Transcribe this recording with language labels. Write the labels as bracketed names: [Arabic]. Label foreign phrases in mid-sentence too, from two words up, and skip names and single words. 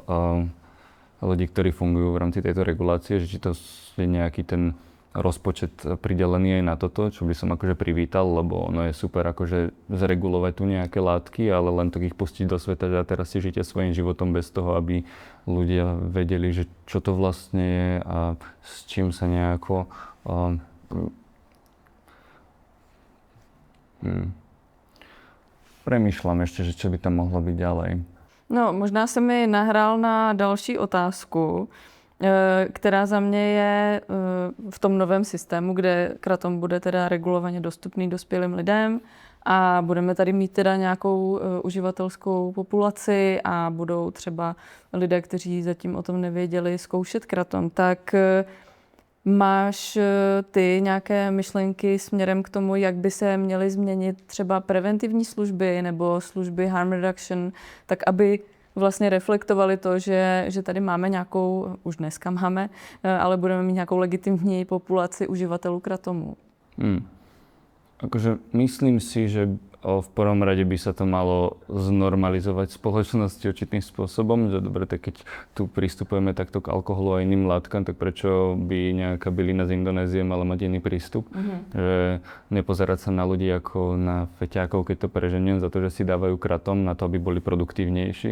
[Slovak] ľudí, ktorí fungujú v rámci tejto regulácie, že či to je nejaký ten rozpočet pridelený aj na toto, čo by som akože privítal, lebo ono je super akože zregulovať tu nejaké látky, ale len tak ich pustiť do sveta, že teraz si žite svojím životom bez toho, aby ľudia vedeli, že čo to vlastne je a s čím sa nejako premýšľam ešte, že čo by tam mohlo byť ďalej. No, [Czech] možná se mi nahrál na další otázku, která za mě je v tom novém systému, kde kratom bude teda regulovaně dostupný dospělým lidem a budeme tady mít teda nějakou uživatelskou populaci a budou třeba lidé, kteří zatím o tom nevěděli, zkoušet kratom. Tak máš ty nějaké myšlenky směrem k tomu, jak by se měly změnit třeba preventivní služby nebo služby [English] harm reduction, [Czech] tak aby vlastně reflektovali to, že tady máme nějakou, už dneska máme, ale budeme mít nějakou legitimní populaci uživatelů kratomu. [Slovak] Akože myslím si, že v prvom rade by sa to malo znormalizovať v spoločnosti určitým spôsobom, že dobre, tak keď tu pristupujeme takto k alkoholu a iným látkam, tak prečo by nejaká bylina z Indonézie mala mať iný prístup? Že nepozerať sa na ľudí ako na feťákov, keď to preženiem, za to, že si dávajú kratom na to, aby boli produktívnejší.